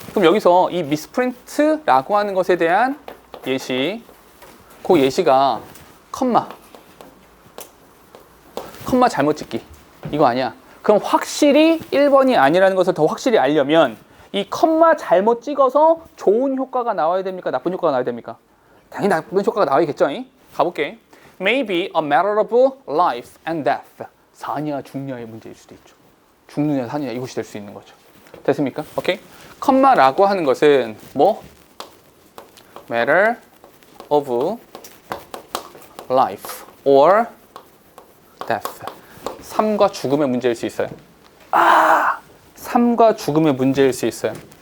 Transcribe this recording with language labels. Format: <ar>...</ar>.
<ko>그럼 여기서 이 미스프린트라고 하는 것에 대한 예시, 그 예시가 컴마 잘못 찍기 이거 아니야. 그럼 확실히 1번이 아니라는 것을 더 확실히 알려면 이 컴마 잘못 찍어서 좋은 효과가 나와야 됩니까? 나쁜 효과가 나와야 됩니까? 당연히 나쁜 효과가 나와야겠죠? 가볼게.</ko> <en>Maybe a matter of life and death.</en> <ko>사냐 죽냐의 문제일 수도 있죠. 죽느냐 사느냐 이것이 될 수 있는 거죠. 됐습니까? 오케이. 컴마라고 하는 것은 뭐? matter of life or death. 삶과 죽음의 문제일 수 있어요. 삶과 죽음의 문제일 수 있어요.</ko>